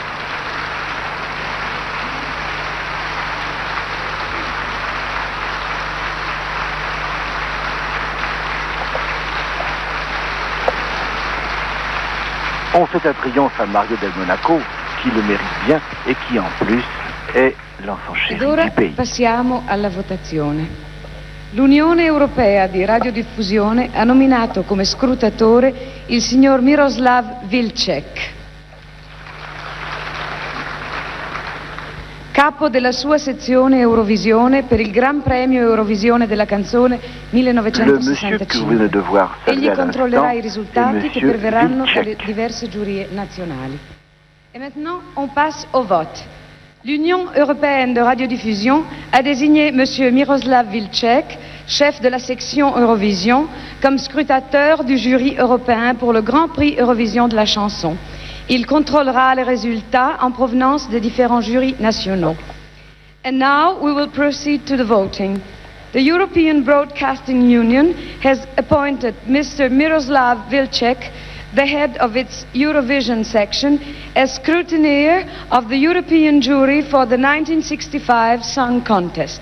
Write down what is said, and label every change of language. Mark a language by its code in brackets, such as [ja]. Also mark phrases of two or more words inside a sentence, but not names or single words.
[fr] On fait un triomphe à Mario del Monaco, qui le mérite bien et qui en plus è l'enfant chéri [it] Ed ora [fr] du pays. [it] passiamo alla votazione. L'Unione Europea di Radiodiffusione ha nominato come scrutatore il signor Miroslav Vilcek, capo della sua sezione Eurovisione per il Gran Premio Eurovisione della canzone [fr] Le monsieur que vous venez de [it] 1965. [fr] voir [it] Egli [fr] saluer à [it] controllerà i [fr] l'instant [it] risultati [fr] est [it] che [fr] monsieur [it] perverranno dalle [fr] Vilcek. [it] diverse giurie nazionali. [fr] Et maintenant, on passe au vote. L'Union européenne de radiodiffusion a désigné M. Miroslav Vilcek, chef de la section Eurovision, comme scrutateur du jury européen pour le Grand Prix Eurovision de la chanson. Il contrôlera les résultats en provenance des différents jurys nationaux. [en] And now we will proceed to the voting. The European Broadcasting Union has appointed Mr. Miroslav Vilcek, the head of its Eurovision section, as scrutineer of the European jury for the 1965 Song Contest.